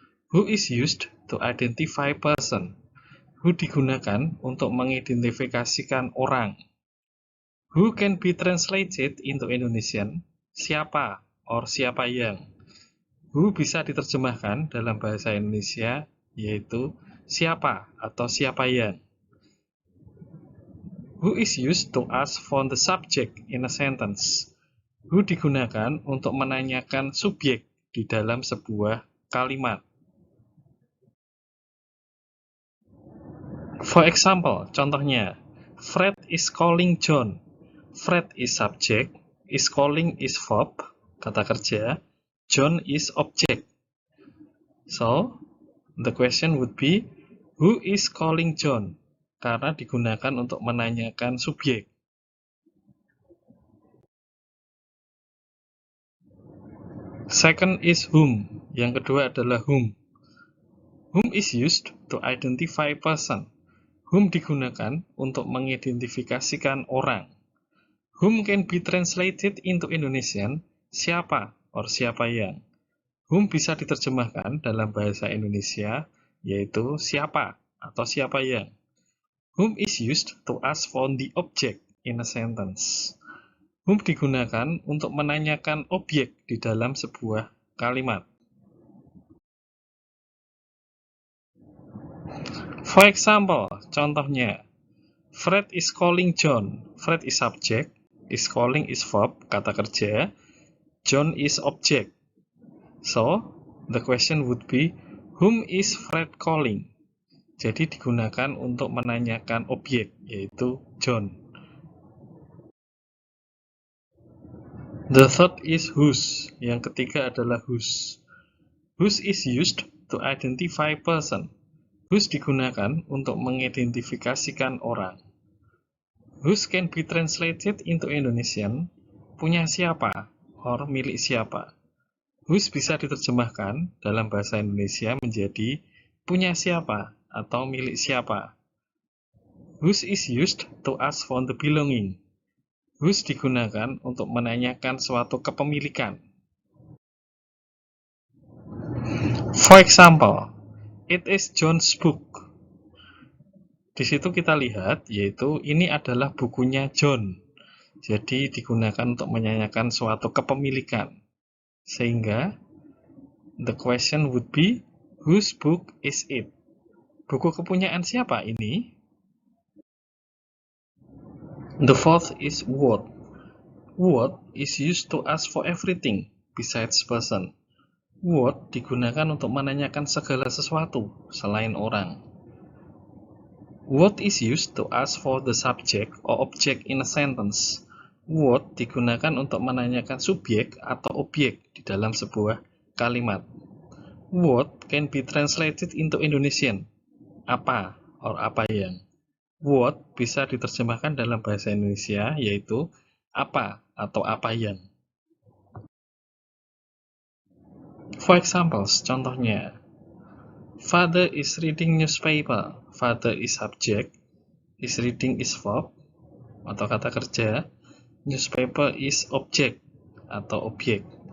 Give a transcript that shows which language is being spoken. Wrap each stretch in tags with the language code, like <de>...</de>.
<en>Who is used to identify person. Who</en> <id>digunakan untuk mengidentifikasikan orang.</id> <en>Who can be translated into Indonesian.</en> <id>Siapa or siapa yang. Who bisa diterjemahkan dalam bahasa Indonesia, yaitu siapa atau siapa yang.</id> <en>Who is used to ask for the subject in a sentence.</en> <id>Who digunakan untuk menanyakan subjek di dalam sebuah kalimat.</id> <en>For example, contohnya, Fred is calling John. Fred is subject, is calling is verb,</en> <id>kata kerja,</id> <en>John is object. So, the question would be, who is calling John?</en> <id>Karena digunakan untuk menanyakan subjek.</id> <en>Second is whom.</en> <id>Yang kedua adalah whom.</id> <en>Whom is used to identify person.</en> <id>Whom digunakan untuk mengidentifikasikan orang.</id> <en>Whom can be translated into Indonesian, siapa or siapa yang.</en> <id>Whom bisa diterjemahkan dalam bahasa Indonesia, yaitu siapa atau siapa yang.</id> <en>Whom is used to ask for the object in a sentence.</en> <id>Whom digunakan untuk menanyakan objek di dalam sebuah kalimat.</id> <en>For example, contohnya, Fred is calling John. Fred is subject, is calling is verb,</en> <id>kata kerja,</id> <en>John is object. So, the question would be, whom is Fred calling?</en> <id>Jadi digunakan untuk menanyakan objek, yaitu John.</id> <en>The third is whose.</en> <id>Yang ketiga adalah whose.</id> <en>Whose is used to identify person.</en> <id>Whose digunakan untuk mengidentifikasikan orang.</id> <en>Whose can be translated into Indonesian, punya siapa, or milik siapa.</en> <id>Whose bisa diterjemahkan dalam bahasa Indonesia menjadi punya siapa atau milik siapa.</id> <en>Whose is used to ask for the belonging.</en> <id>Whose digunakan untuk menanyakan suatu kepemilikan.</id> <en>For example, it is John's book.</en> <id>Di situ kita lihat, yaitu ini adalah bukunya John. Jadi digunakan untuk menanyakan suatu kepemilikan.</id> <en>Sehingga, the question would be, whose book is it?</en> <id>Buku kepunyaan siapa ini?</id> <en>The fourth is what. What is used to ask for everything besides person.</en> <id>What digunakan untuk menanyakan segala sesuatu selain orang.</id> <en>What is used to ask for the subject or object in a sentence.</en> <id>What digunakan untuk menanyakan subjek atau objek di dalam sebuah kalimat.</id> <en>What can be translated into Indonesian.</en> <id>Apa or apa yang. What bisa diterjemahkan dalam bahasa Indonesia, yaitu apa atau apa yang.</id> <en>For examples, contohnya, Father is reading newspaper. Father is subject, is reading is verb,</en> <id>atau kata kerja,</id> <en>newspaper is object,</en> <id>atau objek.</id>